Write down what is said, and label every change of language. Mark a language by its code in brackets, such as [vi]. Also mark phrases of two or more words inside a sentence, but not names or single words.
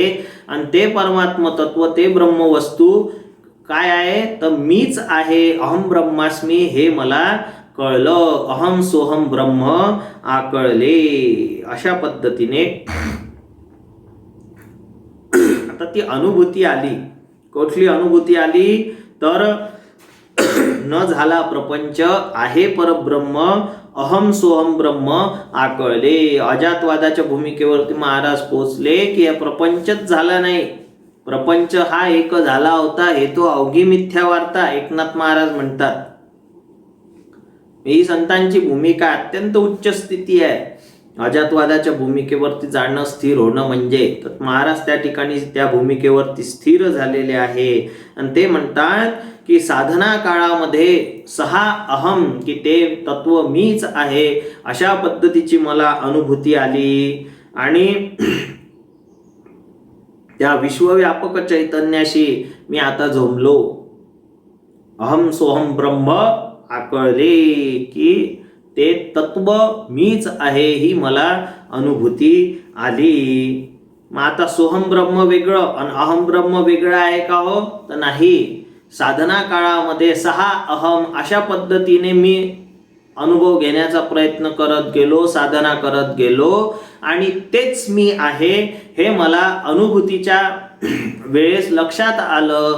[mr] आणि ते परमात्म तत्व, ते ब्रह्मवस्तू काय आहे तर मीच आहे, [sa] अहम ब्रह्मास्मी, [mr] हे मला कळलं, अहम सोहम ब्रह्म आकळले. अशा पद्धतीने आता ती अनुभूती आली. कुठली अनुभूती आली तर न झाला प्रपंच आहे परब्रह्म, अहम सोहम ब्रह्म आकळले. अजातवादाच्या भूमिकेवरती महाराज पोचले की या प्रपंचच झाला नाही, प्रपंच हा एक झाला होता, हे तो अवघी मिथ्या वार्ता, एकनाथ महाराज म्हणतात. ही संतांची भूमिका अत्यंत उच्च स्थिती आहे. अजातवादाच्या भूमिकेवरती जाणं, स्थिर होणं म्हणजे, तर महाराज त्या ठिकाणी त्या भूमिकेवरती स्थिर झालेले आहे. आणि ते म्हणतात की साधना काळामध्ये 6 अहम, की ते तत्व मीच आहे, अशा पद्धतीची मला अनुभूती आली. आणि त्या विश्वव्यापक चैतन्याशी मी आता झोंबलो. अहम सोहम ब्रह्म आकळले, की ते तत्व मीच आहे, ही मला अनुभूती आली. मग आता सोहम ब्रह्म वेगळं आणि अहम ब्रह्म वेगळं आहे का हो, तर नाही. साधना काळामध्ये 6 अहम अशा पद्धतीने मी अनुभव घेण्याचा प्रयत्न करत गेलो, साधना करत गेलो, आणि तेच मी आहे हे मला अनुभूतीच्या वेळेस लक्षात आलं.